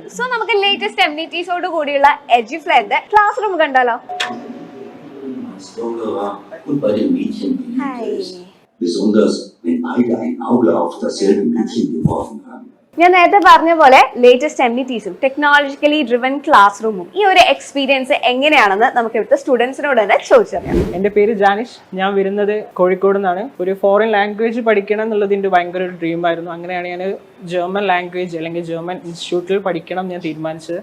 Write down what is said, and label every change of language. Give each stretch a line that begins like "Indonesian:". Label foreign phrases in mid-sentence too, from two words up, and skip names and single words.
Malayalam: സോ നമുക്ക്
English: latest amenities
Malayalam: കൂടിയുള്ള എഡ്യൂഫ്ലെയറിന്റെ
English: class room
Malayalam: കണ്ടാലോ?
German: Besonders wenn beide ein Auge auf dasselbe Mädchen geworfen haben.
Malayalam: ഞാൻ നേരത്തെ പറഞ്ഞ പോലെ
English: latest amenities technologically driven class room
Malayalam: ഈ ഒരു എക്സ്പീരിയൻസ് എങ്ങനെയാണെന്ന് നമുക്ക് ഇവിടുത്തെ സ്റ്റുഡൻസിനോട് തന്നെ ചോദിച്ചറിയാം. എൻ്റെ പേര് ജാനിഷ്. ഞാൻ വരുന്നത് കോഴിക്കോട് നിന്നാണ്. ഒരു
English: foreign language
Malayalam: പഠിക്കണം എന്നുള്ളത് എൻ്റെ ഭയങ്കര ഒരു ഡ്രീമായിരുന്നു. അങ്ങനെയാണ് ഞാൻ
English: German language
Malayalam: അല്ലെങ്കിൽ
English: German institute
Malayalam: പഠിക്കണം ഞാൻ തീരുമാനിച്ചത്.